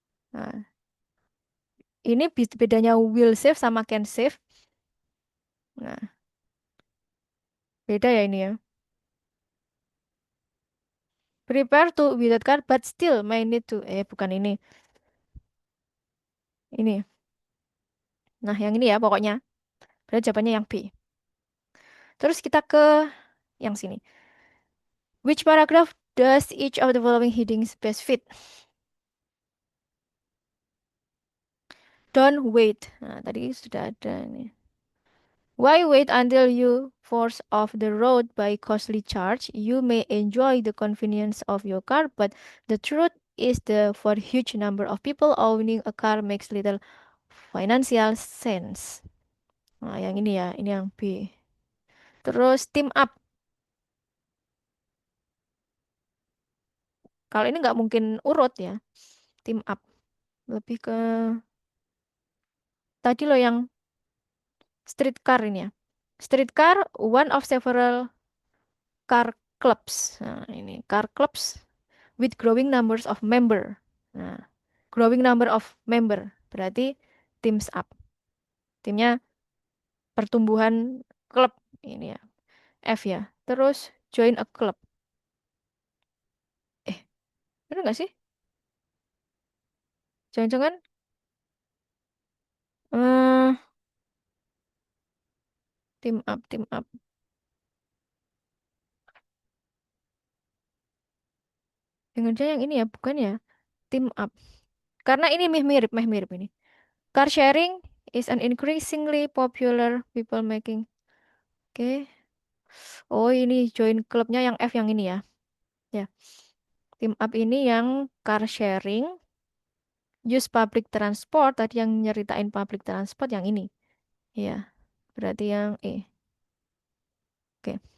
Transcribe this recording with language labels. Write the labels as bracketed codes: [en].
[id] Nah, ini bedanya [en] will save [id] sama [en] can save. [id] Nah, beda ya ini ya. [en] Prepare to without car but still may need to. [id] Bukan ini. Ini. Nah, yang ini ya pokoknya. Berarti jawabannya yang B. Terus kita ke yang sini. [en] Which paragraph does each of the following headings best fit? Don't wait. [id] Nah, tadi sudah ada nih. [en] Why wait until you force off the road by costly charge? You may enjoy the convenience of your car, but the truth is the for huge number of people owning a car makes little financial sense. [id] Nah, yang ini ya, ini yang B. Terus [en] team up. [id] Kalau ini nggak mungkin urut ya, [en] team up. [id] Lebih ke tadi loh yang streetcar ini ya. [en] Streetcar, one of several car clubs. Nah, ini car clubs with growing numbers of member. Nah, growing number of member berarti teams up. [id] Timnya pertumbuhan klub ini ya. F ya. [en] Terus join a club. [id] Eh, bener nggak sih? Jangan-jangan eh [en] team up, team up. [id] Jangan-jangan yang ini ya, bukan ya? [en] Team up. [id] Karena ini mirip ini. [en] Car sharing is an increasingly popular people making. Oke. [id] Oh, ini join klubnya yang F yang ini ya. Ya, [en] team up [id] ini yang car sharing, [en] use public transport, [id] tadi yang nyeritain public transport yang ini. Ya, berarti yang E. Oke.